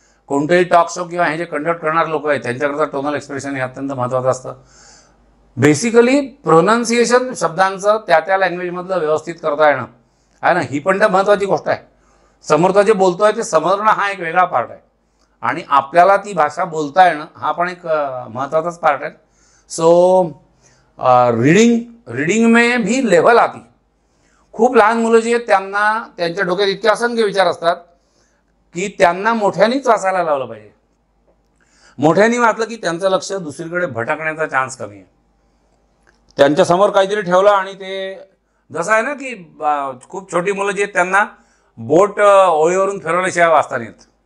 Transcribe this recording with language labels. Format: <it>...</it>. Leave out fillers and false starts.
<mr>कोणतेही talk show किंवा हे जे कंडक्ट करणारे लोक आहेत त्यांच्याकरता टोनल एक्सप्रेशन हे अत्यंत महत्त्वाचं असतं. बेसिकली प्रोनाऊन्सिएशन शब्दांचं त्या लँग्वेजमधलं व्यवस्थित करता येणं आहे ना, ही पण तर महत्त्वाची गोष्ट आहे. समोरचा जे बोलतो आहे ते समजणं हा एक वेगळा पार्ट आहे आणि आपल्याला ती भाषा बोलता येणं हा पण एक महत्त्वाचाच पार्ट आहे.</mr> <hi>सो रीडिंग में भी लेवल आती.</hi> <mr>खूप लहान मुलं जी आहेत त्यांना त्यांच्या डोक्यात इतके असंख्य विचार असतात की त्यांना मोठ्यानेच वाचायला लावलं पाहिजे. मोठ्याने वाचलं की त्यांचं लक्ष दुसरीकडे भटकण्याचा चान्स कमी आहे. त्यांच्यासमोर काहीतरी ठेवलं आणि ते जसं आहे ना की खूप छोटी मुलं जी आहेत त्यांना बोट ओळीवरून फिरवल्याशिवाय वाचता नाही येत.</mr>